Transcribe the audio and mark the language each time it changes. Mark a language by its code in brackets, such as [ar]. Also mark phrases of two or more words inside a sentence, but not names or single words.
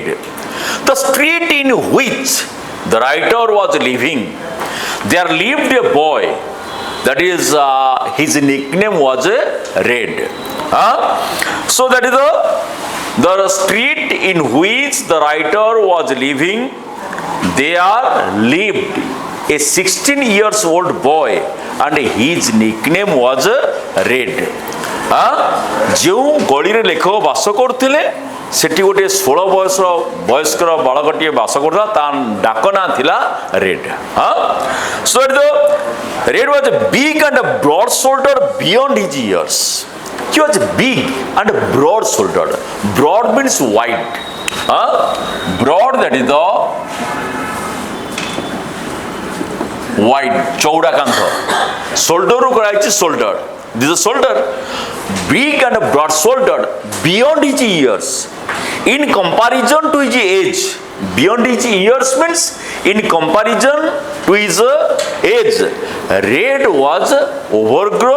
[en] The street in which the writer was living, there lived a boy, that is his nickname was Red. So that is the street in which the writer was living, there lived a 16 years old boy and his nickname was Red. [or] ଯେଉଁ ଗଳି ରେ ଲେଖକ ବାସ କରୁଥିଲେ ସେଠି ଗୋଟେ 16 ବର୍ଷର ବାଳକଟିଏ ବାସ କରୁଥିଲା ତା ଡାକ ନାଆଁ ଥିଲା ରେଡ୍. [en] So the Red was big and broad shouldered beyond his years. He was big and broad shouldered. Broad means wide. Broad, that is the wide, [or] ଚଉଡ଼ା କାନ୍ଧ. [en] Shoulder [or] ରୁ କରାଇଛି [en] shoulder. This is shoulder. Big and broad shouldered beyond his years. In comparison to his age. Beyond his years means in comparison to his age. Red was overgrown.